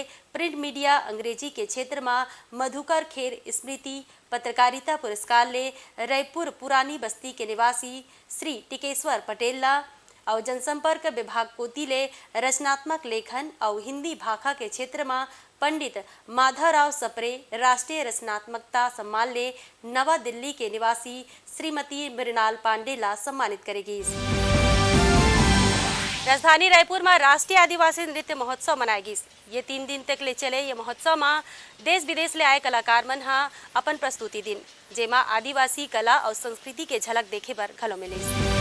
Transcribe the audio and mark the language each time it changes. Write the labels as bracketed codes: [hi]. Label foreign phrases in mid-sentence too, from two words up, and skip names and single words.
[hne] प्रिंट मीडिया अंग्रेजी के क्षेत्र में मधुकर खेर स्मृति पत्रकारिता पुरस्कार ले रायपुर पुरानी बस्ती के निवासी श्री टिकेश्वर पटेल और जनसंपर्क विभाग कोती ले रचनात्मक लेखन और हिंदी भाषा के क्षेत्र में पंडित माधवराव सप्रे राष्ट्रीय रचनात्मकता सम्मान ले नवा दिल्ली के निवासी श्रीमती मृणाल पांडे ला सम्मानित करेगी। राजधानी रायपुर में राष्ट्रीय आदिवासी नृत्य महोत्सव मनाएगी। ये 3 दिन तक ले चले ये महोत्सव में देश विदेश ले आए कलाकार मन अपन प्रस्तुति दिन, जेमा आदिवासी कला और संस्कृति के झलक देखे बर घलो मिले।